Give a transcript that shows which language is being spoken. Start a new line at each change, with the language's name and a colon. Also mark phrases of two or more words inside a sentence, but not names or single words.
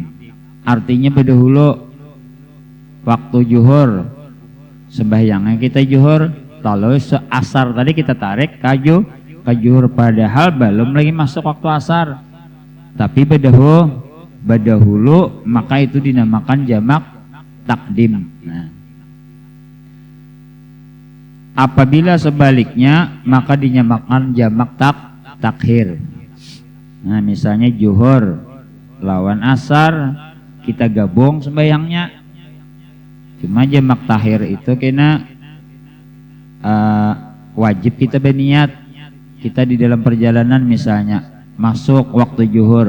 Banjar: Artinya berdahulu waktu zuhur sembahyangnya kita zuhur, lalu asar tadi kita tarik ke zuhur, padahal belum lagi masuk waktu asar, tapi berdahulu, maka itu dinamakan jamak takdim. Nah, apabila sebaliknya maka dinamakan jamak takhir. Nah, misalnya zuhur lawan asar kita gabung sembahyangnya, cuma jamak takhir itu kena wajib kita berniat. Kita di dalam perjalanan misalnya masuk waktu zuhur.